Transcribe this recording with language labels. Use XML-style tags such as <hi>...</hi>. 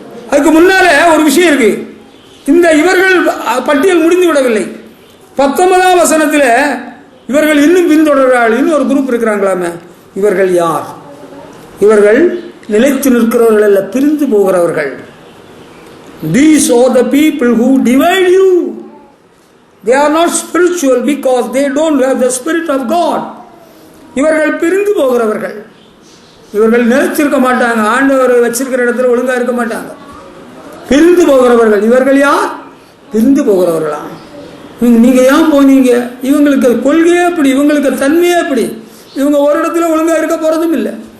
<ta>அதுக்கு முன்னால ஒரு விஷயம் இருக்கு. இந்த இவர்கள் பட்டியல் முடிந்து விடவில்லை. 19ஆம் வசனத்தில் இவர்கள் இன்னும் பின்தொடர்கிறார்கள். இன்னும் ஒரு குரூப் இருக்கிறாங்களாமே. இவர்கள் யார்? இவர்கள் நிலைத்து நிற்கிறவர்கள் அல்ல, பிரிந்து போகிறவர்கள்.</ta> <en>These are the people who divide you. They are not spiritual because they don't have the spirit of God.</en> <ta>இவர்கள் பிரிந்து போகிறவர்கள். இவர்கள் நிலைத்திருக்க மாட்டாங்க, ஆண்டவர் வச்சிருக்கிற இடத்துல ஒழுங்கா இருக்க மாட்டாங்க. பிரிந்து போகிறவர்கள். இவர்கள் யார்? பிரிந்து போகிறவர்களா? நீங்க ஏன் போனீங்க? இவங்களுக்கு கொள்கையே அப்படி, இவங்களுக்கு தன்மையே அப்படி. இவங்க ஒரு இடத்துல ஒழுங்கா இருக்க போறதும் இல்லை.</ta>